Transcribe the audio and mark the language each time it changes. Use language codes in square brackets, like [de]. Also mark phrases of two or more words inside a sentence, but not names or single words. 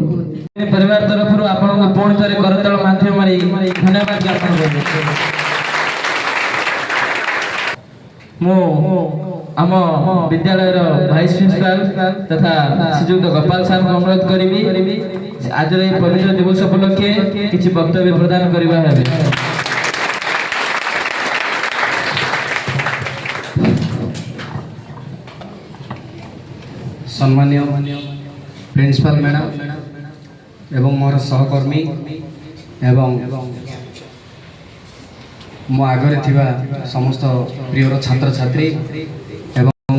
[or] ପରିବାର ତରଫରୁ ଆପଣଙ୍କୁ ପୁଣି ଥରେ କରତାଳ ମାଧ୍ୟମରେ ଧନ୍ୟବାଦ ଜ୍ଞାପନ କରୁଛି। ମୁଁ ଆମ ବିଦ୍ୟାଳୟର [en] vice principal [or] ତଥା ଶ୍ରୀଯୁକ୍ତ ଗୋପାଳ ସାର୍ଙ୍କୁ ଅନୁରୋଧ କରିବି, ଆଜିର ଏହି ପବିତ୍ର ଦିବସ ଉପଲକ୍ଷେ କିଛି ବକ୍ତବ୍ୟ ପ୍ରଦାନ କରିବା ହେବେ। ସମ୍ମାନ୍ୟ [en] principal madam [or] ଏବଂ ମୋର ସହକର୍ମୀ ଏବଂ ମୋ ଆଗେ ଥିବା ସମସ୍ତ ପ୍ରିୟର ଛାତ୍ର ଛାତ୍ରୀ ଏବଂ